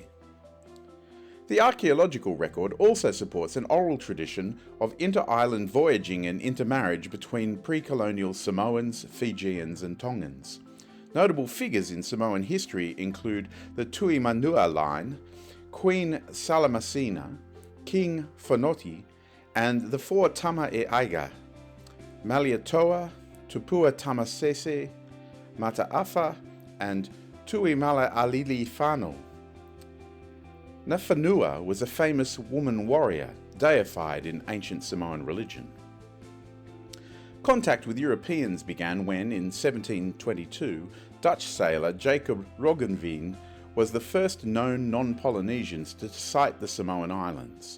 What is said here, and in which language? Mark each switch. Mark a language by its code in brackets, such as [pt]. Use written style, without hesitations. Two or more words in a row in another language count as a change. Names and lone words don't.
[en] The archaeological record also supports an oral tradition of inter-island voyaging and intermarriage between pre-colonial Samoans, Fijians and Tongans. Notable figures in Samoan history include the Tuimanua line, Queen Salamasina, King Fonoti, and the four Tama e Aiga, Malietoa, Tupua Tamasese, Mataafa, and Tuimala Alili Whānau. Nafanua was a famous woman warrior, deified in ancient Samoan religion. Contact with Europeans began when, in 1722, Dutch sailor Jacob Roggeveen was the first known non-Polynesians to sight the Samoan Islands.